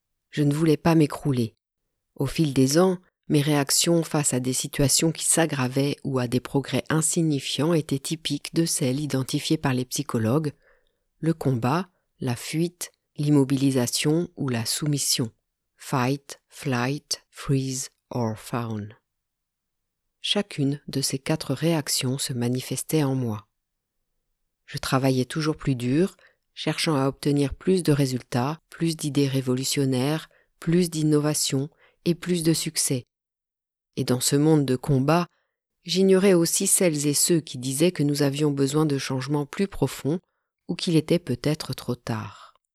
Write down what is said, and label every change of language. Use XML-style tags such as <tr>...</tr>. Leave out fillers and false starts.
<fr>Je ne voulais pas m'écrouler. Au fil des ans, mes réactions face à des situations qui s'aggravaient ou à des progrès insignifiants étaient typiques de celles identifiées par les psychologues, le combat, la fuite, l'immobilisation ou la soumission.</fr> <en>Fight, flight, freeze or fawn.</en> <fr>Chacune de ces quatre réactions se manifestait en moi. Je travaillais toujours plus dur, cherchant à obtenir plus de résultats, plus d'idées révolutionnaires, plus d'innovations et plus de succès. Et dans ce monde de combat, j'ignorais aussi celles et ceux qui disaient que nous avions besoin de changements plus profonds ou qu'il était peut-être trop tard.</fr>